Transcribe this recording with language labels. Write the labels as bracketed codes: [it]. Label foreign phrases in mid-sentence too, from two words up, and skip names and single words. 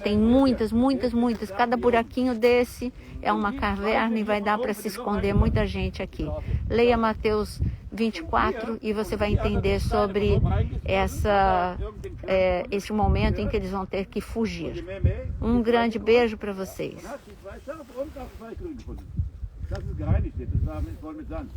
[pt] Tem muitas, muitas, muitas. Cada buraquinho desse é uma caverna e vai dar para se esconder muita gente aqui. Leia Mateus 24 e você vai entender sobre esse momento em que eles vão ter que fugir. Um grande beijo para vocês. [de] Das ist gereinigt jetzt, das war voll mit Sand.